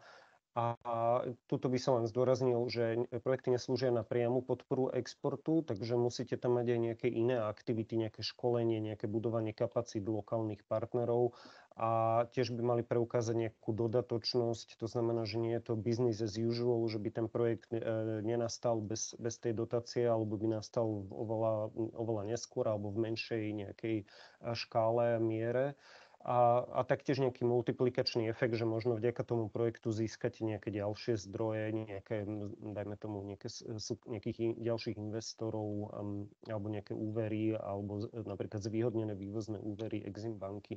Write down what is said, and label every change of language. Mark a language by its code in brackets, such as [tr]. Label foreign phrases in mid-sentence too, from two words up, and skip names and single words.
[sk] A tuto by som len zdôraznil, že projekty neslúžia na priamu podporu exportu, takže musíte tam mať aj nejaké iné aktivity, nejaké školenie, nejaké budovanie kapacít lokálnych partnerov a tiež by mali preukázať nejakú dodatočnosť. To znamená, že nie je to [en] business as usual, [sk] že by ten projekt nenastal bez tej dotácie, alebo by nastal oveľa neskôr alebo v menšej nejakej škále, miere. A taktiež nejaký multiplikačný efekt, že možno vďaka tomu projektu získate nejaké ďalšie zdroje, dajme tomu nejakých ďalších investorov alebo nejaké úvery, alebo napríklad zvýhodnené vývozné úvery Exim banky.